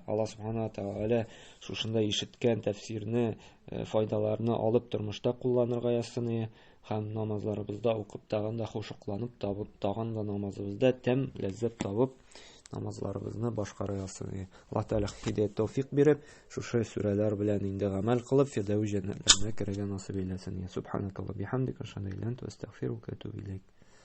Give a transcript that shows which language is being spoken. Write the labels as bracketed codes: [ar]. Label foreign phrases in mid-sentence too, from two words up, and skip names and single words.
[tt] Аллаһ Субханаһу Тәгалә шушында ишеткән тәфсирне, файдаларны алып тормышта кулланырга язсын, һәм намазларыбызда укып тагын да хушукланып, тагын да намазыбызда тәм, ләззәт табып, намазларыбызны башкара язсын. Аллаһ Тәгалә һидаят тәүфик биреп, шушы сүрәләр белән инде гамәл кылып, фирдәүс җәннәтләренә керергә насыйп эйләсен. [ar] سبحانك اللهم بحمدك أشهد أن لا إله إلا أنت أستغفرك وأتوب إليك.